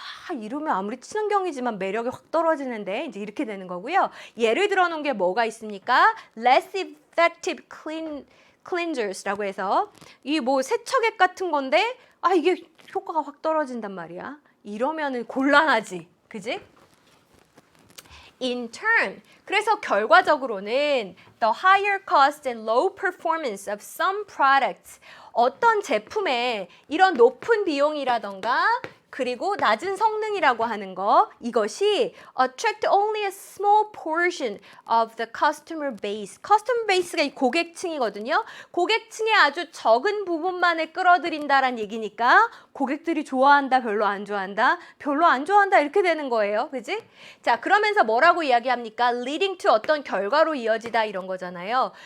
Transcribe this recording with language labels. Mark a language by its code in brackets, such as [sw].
[ko] 아, 이러면 아무리 친환경이지만 매력이 확 떨어지는데 이제 이렇게 되는 거고요. 예를 들어 놓은 게 뭐가 있습니까? [en] Less effective cleansers [ko] 라고 해서 이 뭐 세척액 같은 건데 이게 효과가 확 떨어진단 말이야. 이러면은 곤란하지. 그지? [en] In turn, [ko] 그래서 결과적으로는 [en] the higher cost and low performance of some products, [ko] 어떤 제품의 이런 높은 비용이라던가 그리고 낮은 성능이라고 하는 거, 이것이 [en] attract only a small portion of the customer base. customer base [ko] 가 이 고객층이거든요. 고객층의 아주 적은 부분만을 끌어들인다란 얘기니까 고객들이 좋아한다, 별로 안 좋아한다, 별로 안 좋아한다 이렇게 되는 거예요. 그지? 자, 그러면서 뭐라고 이야기합니까? [en] leading to [ko] 어떤 결과로 이어지다 이런 거잖아요.